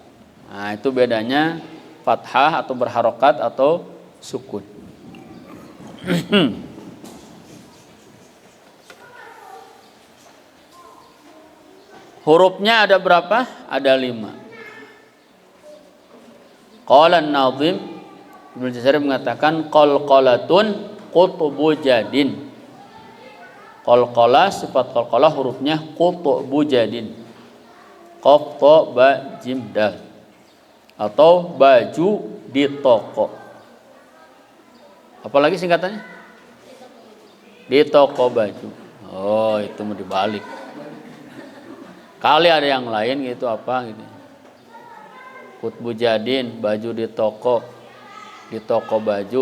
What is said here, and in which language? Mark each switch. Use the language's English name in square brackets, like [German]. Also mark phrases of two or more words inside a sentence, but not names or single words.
[Indonesian] Nah, itu bedanya fathah atau berharokat atau sukun. Hurufnya ada berapa? Ada 5. [Arabic] قال الناظم, Ibnu Jazari mengatakan قلقلة قطب جد. [Indonesian] Qalqalah, sifat qalqalah hurufnya [Arabic] قطب جد. قاف تا با جيم, dal. [Indonesian] Atau baju di toko. Apalagi singkatannya? Di toko baju. Oh, itu mau dibalik. Kali ada yang lain gitu apa gitu. [Arabic] قطب جد, [Indonesian] baju di toko baju.